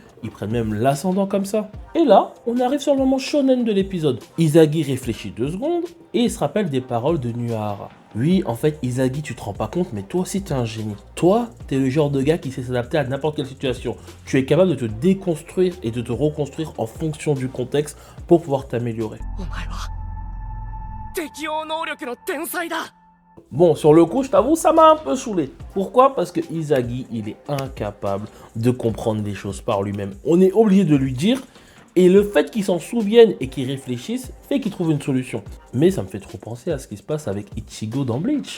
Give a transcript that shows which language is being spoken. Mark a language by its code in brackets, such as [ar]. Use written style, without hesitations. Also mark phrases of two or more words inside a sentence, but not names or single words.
[fr] Ils prennent même l'ascendant comme ça. Et là, on arrive sur le moment shonen de l'épisode. Izagi réfléchit 2 secondes et il se rappelle des paroles de Naohara. Oui, en fait, Izagi, tu te rends pas compte, mais toi aussi, t'es un génie. Toi, t'es le genre de gars qui sait s'adapter à n'importe quelle situation. Tu es capable de te déconstruire et de te reconstruire en fonction du contexte pour pouvoir t'améliorer. [ja] お前は適応能力の天才だ。 [fr] Bon, sur le coup, je t'avoue, ça m'a un peu saoulé. Pourquoi? Parce que Izagi, il est incapable de comprendre les choses par lui-même. On est obligé de lui dire, et le fait qu'il s'en souvienne et qu'il réfléchisse fait qu'il trouve une solution. Mais ça me fait trop penser à ce qui se passe avec Ichigo dans Bleach.